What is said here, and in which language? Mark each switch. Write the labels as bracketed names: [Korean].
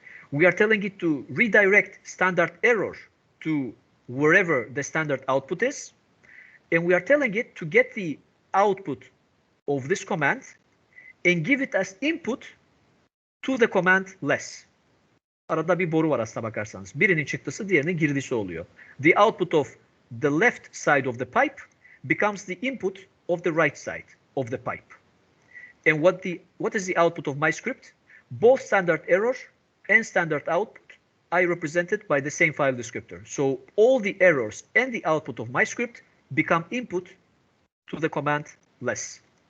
[English] We are telling it to redirect standard error to wherever the standard output is. And we are telling it to get the output of this command and give it as input to the command less. [Turkish] Arada bir boru var aslına bakarsanız. Birinin çıktısı diğerinin girdisi oluyor. [English] The output of the left side of the pipe becomes the input of the right side of the pipe. And what is the output of my script? Both standard error and standard output are represented by the same file descriptor. So all the errors and the output of my script become input to the command less.